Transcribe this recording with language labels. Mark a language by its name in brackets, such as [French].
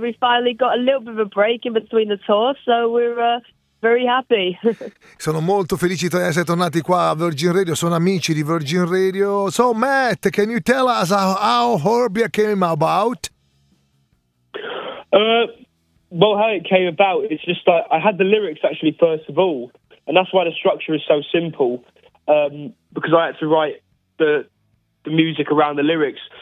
[English] We finally got a little bit of a break in between the tour, so we're very happy. [Italian] Sono molto felice di essere tornati qua a Virgin Radio. Sono amici di Virgin Radio. [English] So, Matt, can you tell us how Horbia came about? Well, how it came about is just that I had the lyrics actually first of all, and that's why the structure is so simple, because I had to write the music around the lyrics.